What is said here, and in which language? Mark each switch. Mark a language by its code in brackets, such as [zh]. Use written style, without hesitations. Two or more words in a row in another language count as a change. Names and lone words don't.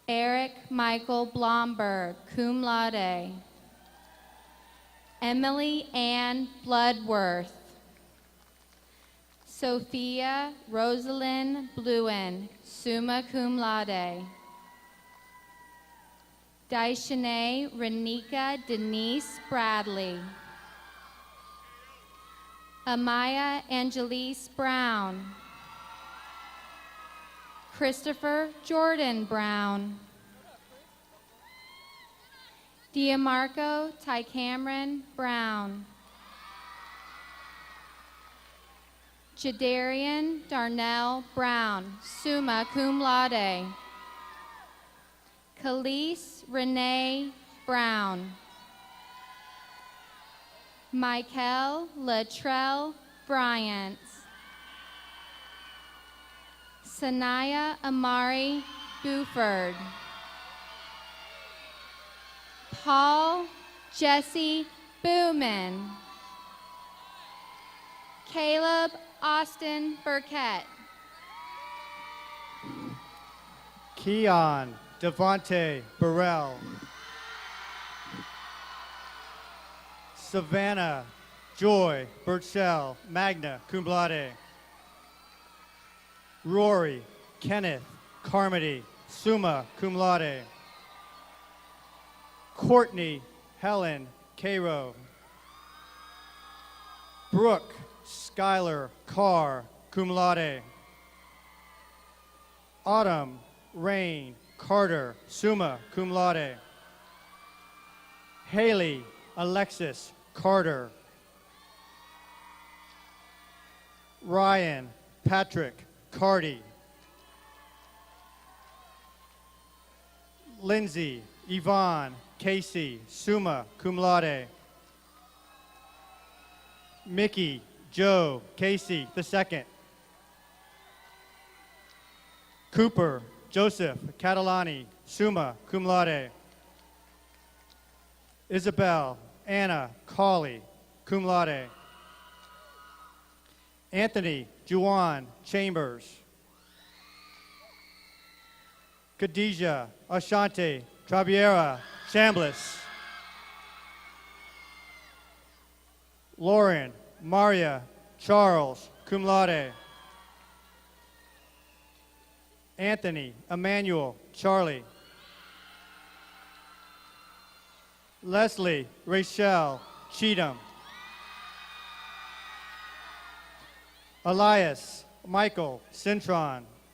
[en] Eric Michael Blomberg, [la] cum laude. [en] Emily Ann Bloodworth. Sophia Rosalind Bluen, [la] summa cum laude. [en] Daishane Renika Denise Bradley. Amaya Angelise Brown. Christopher Jordan Brown. Diamarco Ty Cameron Brown. Jadarian Darnell Brown, [la] summa cum laude. [en] Khalees Renee Brown. Michael Latrell Bryant. Sanaya Amari Buford. Paul Jesse Booman. Caleb Austin Burkett. Keon Devontae Burrell. Savannah Joy Burchell, [la] magna cum laude. [en] Rory Kenneth Carmody, [la] summa cum laude. [en] Courtney Helen Cairo. Brooke Skylar Carr, [la] cum laude. [en] Autumn Rain Carter, [la] summa cum laude. [en] Haley Alexis Carter. Ryan Patrick Cardy. Lindsay Yvonne Casey, [la] summa cum laude. [en] Mickey Joe Casey II. Cooper Joseph Catalani, [la] summa cum laude. [en] Isabel Anna Cawley, [la] cum laude. [en] Anthony Juwan Chambers. Khadijah Ashante Trabiera Chambliss. Lauren Maria Charles, [la] cum laude. [en] Anthony Emmanuel Charlie. Leslie Rachel Cheatham. Elias Michael Cintron.